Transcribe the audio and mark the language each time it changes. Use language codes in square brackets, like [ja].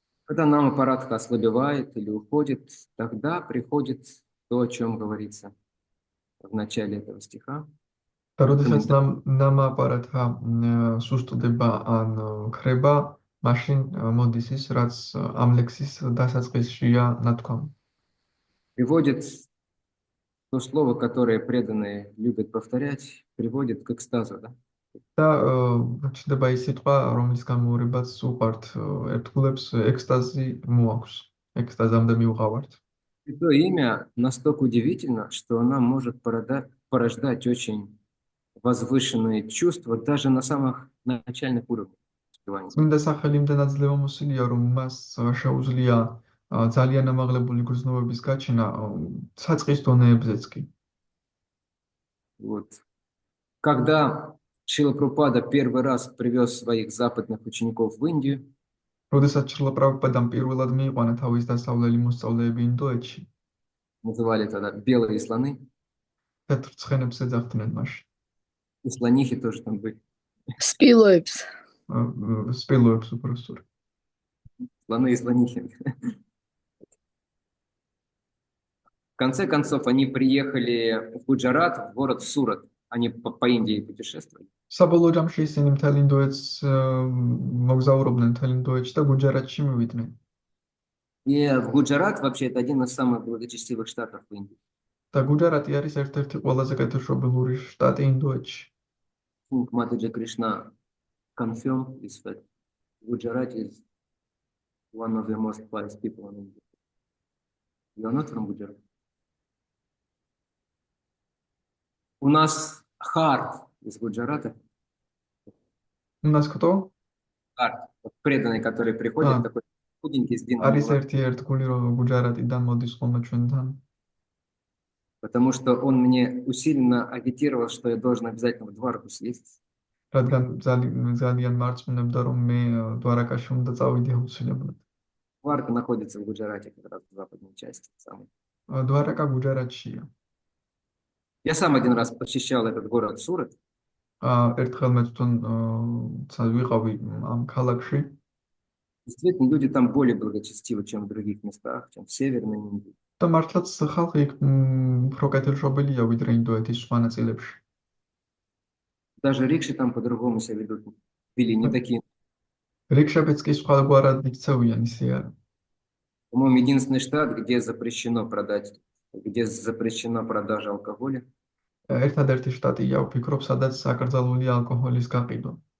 [ru] Когда нам аппарат ослабевает или уходит, тогда приходит то, о чем говорится в начале этого стиха. [ka] და როდესაც ნამ აპარატა სუსტდება ან ქრება, მაშინ მოდის ის, რაც ამ ლექსის დასაწყისშია ნათქვამი. [ru] Приводит то слово, которое преданные любят повторять, приводит к экстазу, да? [ka] და ჩნდება ის სიტყვა, რომლის გამოურებაც უყვართ ერთგულებს, ექსტაზი მოაქვს. ექსტაზამდე მივყავართ. [ru] Это имя настолько удивительно, что оно может порождать очень возвышенные чувства даже на самых начальных уровнях. [ka] წმინდა სახელი იმდენად ძლევამოსილია, რომ მას შეუძლია ძალიან ამაღლებული გრძნობების გაჩენა საწყის დონეებზეც კი. [ru] Вот. Когда Шрила Прабхупада первый раз привез своих западных учеников в Индию, [ka] როდესაც შრილა პრაბჰუპადამ პირველად მიიყვანა თავის დასავლელი მოსწავლეები ინდოეთში, [ru] называли тогда белые слоны, [ka] თეთრ ცხენებს ეძახდნენ მაშინ. [ru] и слонихи тоже там были. Спилоებს. [ka] სპილოებს უпростური. [ru] Слоны и слонихи. В конце концов, они приехали в Гуджарат, в город Сурат. Они по Индии путешествовали. [ka] საბოლოო ჯამში ისინი მთელ ინდოეთს მოგზაურობდნენ მთელ ინდოეთში და გუჯარატში მივიდნენ. [ru] И в Гуджарат вообще это один из самых благочестивых штатов в Индии. [ka] და გუჯარატი არის ერთ-ერთი ყველაზე კეთილშობილური შტატი ინდოეთში. [en] Матаджи Кришна confirmed this fact. Gujarat is one of the most pious people in India. You are not from Gujarat. [ru] У нас Харт из Гуджарата. У нас кто? Харт, преданный, который приходит, такой худенький, с длинным [ka] არის [ru] волосами. [ka] ერთი ერთგული რომ გუჯარატიდან მოდის ხოლმე ჩვენთან. [ru] Потому что он мне усиленно агитировал, что я должен обязательно в Дварку съездить. [ka] რადგან ძალიან მარწმუნებდა რომ მე დვარაკაში უნდა წავიდე აუცილებლად. [ru] Дварка находится в Гуджарате, как раз в западной части. [ka] დვარაკა გუჯარატშია. [ru] Я сам один раз посещал этот город Сурат. [ka] ერთხელ მე თვითონ ვიყავი ამ ქალაქში. [ru] Действительно, люди там более благочестивы, чем в других местах, чем в Северной Индии. [ka] და მართლაც ხალხი უფრო კეთილშობილია ვიდრე ინდოეთის სხვა ნაწილებში. [ru] Даже рикши там по-другому себя ведут. Или не такие. [ka] რიქშებიც კი სხვაგვარად იქცევიან ისე არა. [ru] По-моему, единственный штат, где запрещено продать где запрещена продажа алкоголя. [ka] ერთადერთი შტატია, ვფიქრობ, სადაც აკრძალულია ალკოჰოლის გაყიდვა.